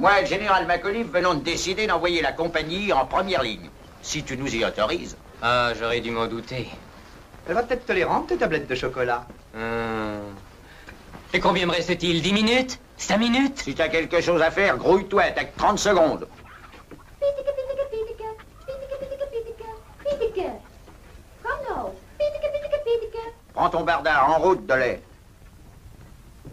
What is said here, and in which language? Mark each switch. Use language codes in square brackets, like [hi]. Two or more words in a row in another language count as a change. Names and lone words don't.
[fr] Moi et le général McAuliffe venons de décider d'envoyer la compagnie en première ligne. Si tu nous y autorises. Ah, j'aurais dû m'en douter. Elle va peut-être te les rendre, tes tablettes de chocolat. Et combien me reste-t-il? 10 minutes? 5 minutes? Si t'as quelque chose à faire, grouille-toi, t'as que 30 secondes. [nl] Kom nou. Pieteke, pieteke, pieteke. [fr] Prends ton bardard, en route de lait.